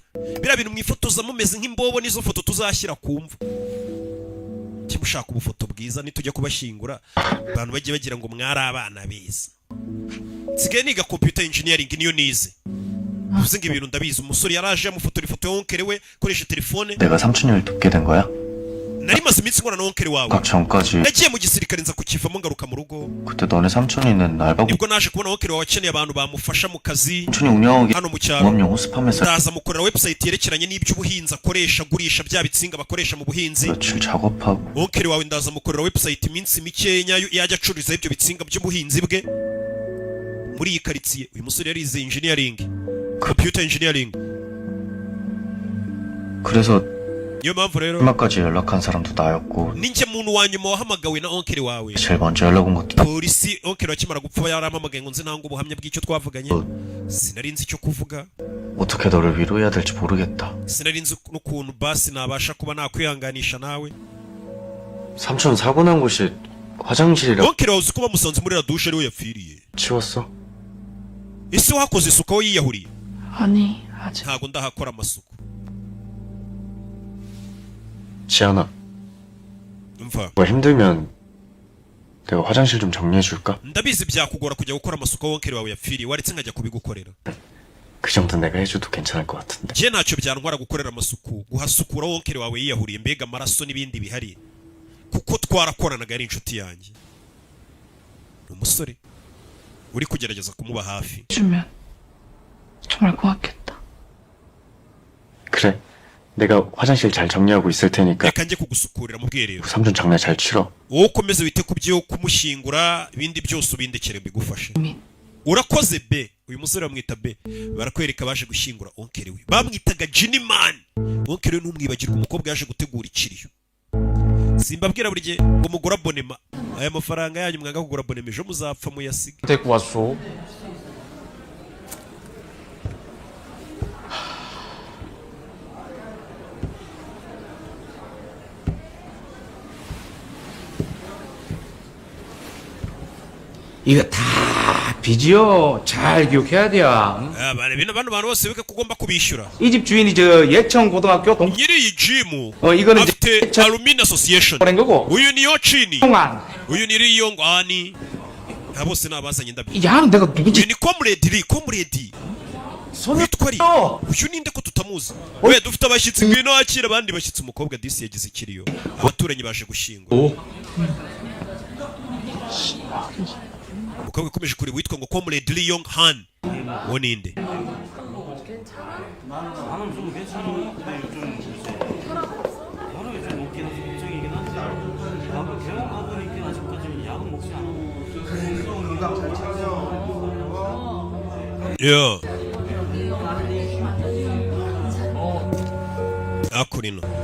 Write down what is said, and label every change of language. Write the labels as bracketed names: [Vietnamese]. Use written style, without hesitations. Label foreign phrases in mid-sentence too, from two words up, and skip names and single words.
[Kinyarwanda] biriya bintu mwifotoza mumeze nk'imbobo, nizo foto tuzashyira ku mva. kimushaka ubufoto bwiza, nitujya kubashyingura abantu bagiye bagira ngo mwari abana beza. nsigaye niga [English] computer engineering, [Kinyarwanda] niyo nize. bivuze ngo ibintu ndabizi. umusore yaraje amufotora ifoto ya onkere we akoresha telefone. [Korean] 내가 삼촌을 돕게 된 거야? [Kinyarwanda] nari maze iminsi nkora na onkere wawe. [Korean] 각 전까지 [Kinyarwanda] nagiye mu gisirikare nza kukivamo ngaruka mu rugo. [Korean] 그때 너네 삼촌이는 알바고 [Kinyarwanda] nibwo naje kubona onkere wawe akeneye abantu bamufasha mu kazi [Korean] 삼촌이 운영하기 [Kinyarwanda] hano mu cyaro. [Korean] 공업용 호스팜에서 [Kinyarwanda] ndaza mukorera website yerekeranye n'iby'ubuhinzi akoresha, agurisha bya bitsinga bakoresha mu buhinzi. [Korean] 며칠 작업하고 [Kinyarwanda] onkere wawe ndaza mukorera website iminsi mikenya yajya acururiza ibyo bitsinga by'ubuhinzi bwe muri iyi karitsiye. uyu musore yarize engineering, [English] computer engineering. [Korean] 그래서 [Kinyarwanda] niyo mpamvu rero [Korean] 마지막까지 연락한 사람도 나였고 [Kinyarwanda] ninjye muntu wa nyuma wahamagawe na onkeri wawe. [Korean] 제일 먼저 연락 온 것도 [Kinyarwanda] polisi onkeri akimara gupfa yarampamagaye ngo nzi ntange ubuhamya bw'icyo twavuganye. Sinari nzi icyo kuvuga, [Korean] 어떻게 너를 위로해야 될지 모르겠다. [Kinyarwanda] sinari nzi n'ukuntu basi nabasha kuba nakwihanganisha nawe. [Korean] 삼촌 사고 난 곳이 화장실이라 [Kinyarwanda] onkeri wawe uzi ko bamusanze muri radushe ariwe yapfiriye. [Korean] 치웠어? [Kinyarwanda] ese wakoze isuku aho yiyahuriye? [Korean] 아니, 아직. [Kinyarwanda] ntago ndahakora amasuku. [Korean] 지안아, [Kinyarwanda] umva, [Korean] 뭐 힘들면 내가 화장실 좀 정리해 줄까? [Kinyarwanda] ndabizi byakugora kujya gukora amasuku aho onkeri wawe yapfiriye, waretse nkajya kubigukorera. [Korean] 그 정도는 내가 해줘도 괜찮을 것 같은데. [Kinyarwanda] njye ntacyo byantwara gukorera amasuku, guhasukura aho onkeri wawe yiyahuriye, mbega amaraso n'ibindi bihari, kuko twarakoranaga, ari inshuti yanjye. ni umusore uri kugerageza kumuba hafi. [Korean] 주면 정말 고맙겠다. 그래, 내가 화장실 잘 정리하고 있을 테니까 [Kinyarwanda] reka njye kugusukurira mu bwiherero, [Korean] 삼촌 장례 잘 치러. [Kinyarwanda] wowe ukomeze wite ku byo kumushyingura, ibindi byose ubindekere mbigufashe. urakoze be. uyu musore bamwita be, barakwereka baje gushyingura onkeri we, bamwitaga Jinimani. onkeri we ntumwibagirwe, umukobwa yaje gutegura ikiriyo. simbabwira buri gihe ngo mugura abonema, aya mafaranga yanyu mwanga kugura abonema ejo muzapfa muyasiga. [Korean] 데리고 왔어. 이거 다 빚이요. 잘 기억해야 돼요. [Kinyarwanda] bino bano bantu bose wibuke ko ugomba kubishyura. [Korean] 이 집 주인이 저 예천 고등학교 동 [Kinyarwanda] nyiri iyi jimu [Korean] 이거는 이제 [Kinyarwanda] afite [Korean] 예천 [English] alumini association. [Korean] 보낸 거고. [Kinyarwanda] uyu ni yochini, [Korean] 통안. [Kinyarwanda] uyu ni riyongwani, aba bose ni abazanye ndabizi. [Korean] 야는 내가 누군지 [Kinyarwanda] uyu ni comrade ri, comrade witwa ri. uyu ninde ko tutamuzi? we dufite abashyitsi, ngwino wakira abandi bashyitsi. umukobwa disi yagize ikiriyo, abaturanyi baje gushyingura. umukobwa ukomeje kureba witwa ngo comrade Lee Yong Han, uwo ninde? [Korean] 야 아쿠리노